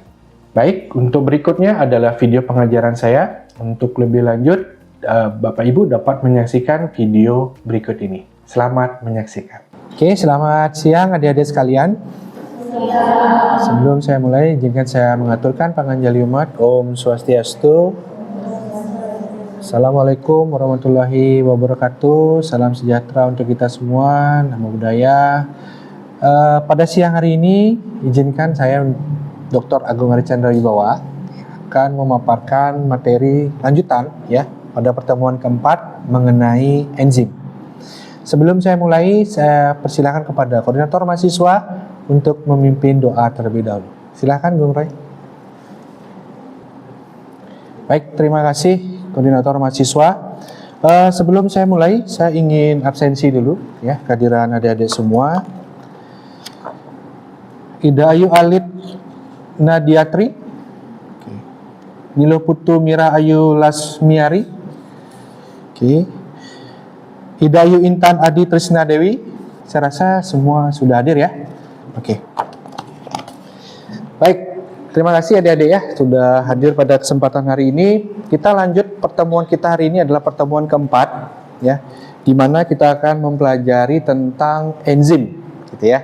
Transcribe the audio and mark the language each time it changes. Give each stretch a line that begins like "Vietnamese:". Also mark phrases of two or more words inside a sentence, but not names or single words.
Indonesian: Baik, untuk berikutnya adalah video pengajaran saya. Untuk lebih lanjut, Bapak Ibu dapat menyaksikan video berikut ini. Selamat menyaksikan. Oke, selamat siang adik-adik sekalian. Sebelum saya mulai, izinkan saya mengaturkan panganjali umat.
Sanskrit: ओं स्वस्त्यस्तु,
Arabic: السلام عليكم ورحمة الله وبركاته.
Indonesian: Salam sejahtera untuk kita semua.
Pali: Namo Buddhaya.
Indonesian: Pada siang hari ini, izinkan saya Dr. Agung Arichandra Wibawa akan memaparkan materi lanjutan ya pada pertemuan keempat mengenai enzim. Sebelum saya mulai, saya persilakan kepada koordinator mahasiswa untuk memimpin doa terlebih dahulu. Silakan, Bung Roy. Baik, terima kasih koordinator mahasiswa. Sebelum saya mulai, saya ingin absensi dulu ya kehadiran adik-adik semua. Ida Ayu Alit Nadiatri, Nilo Putu Mira Ayu Lasmiari, Ida Ayu Intan Adi Trisna Dewi. Saya rasa semua sudah hadir ya. Baik. Terima kasih adik-adik ya sudah hadir pada kesempatan hari ini. Kita lanjut pertemuan kita hari ini adalah pertemuan keempat ya, di mana kita akan mempelajari tentang enzim gitu ya.